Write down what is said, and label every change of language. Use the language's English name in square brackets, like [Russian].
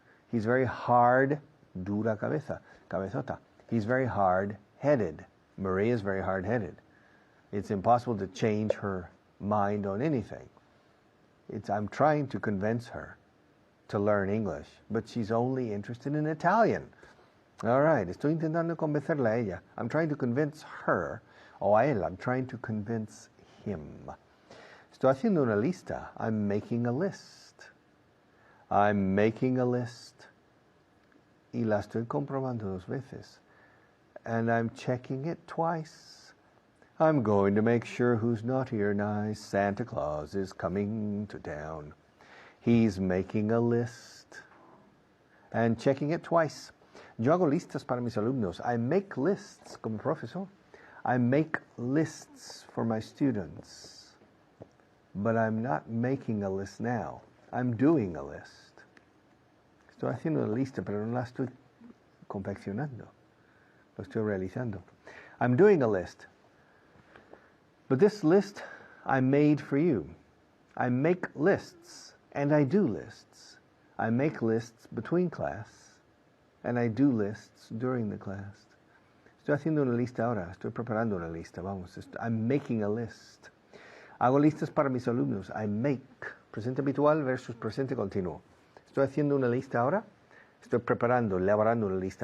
[English] He's very hard, [Spanish] dura cabeza, cabezota. [English] He's very hard-headed. Maria is very hard-headed. It's impossible to change her mind on anything. I'm trying to convince her to learn English, but she's only interested in Italian. [Spanish] All right, estoy intentando convencerla a ella. [English] I'm trying to convince her, [Spanish] o a él, [English] I'm trying to convince him. [Spanish] Estoy haciendo una lista. [English] I'm making a list. I'm making a list. [Spanish] Y la estoy comprobando dos veces. [English] And I'm checking it twice. I'm going to make sure who's naughty or nice. Santa Claus is coming to town. He's making a list. And checking it twice. [Spanish] Yo hago listas para mis alumnos. [English] I make lists [Spanish] como profesor. [English] I make lists for my students. But I'm not making a list now. I'm doing a list. [Spanish] Estoy haciendo una lista, pero no la estoy confeccionando. Lo estoy realizando. [English] I'm doing a list. But this list I made for you. I make lists, and I do lists. I make lists between class, and I do lists during the class. [Spanish] Estoy haciendo una lista ahora. Estoy preparando una lista. Vamos. [English] I'm making a list. [Spanish] Hago listas para mis alumnos. [English] I make. [Spanish] Presente habitual versus presente continuo. Estoy haciendo una lista ahora. Estoy preparando, elaborando una lista.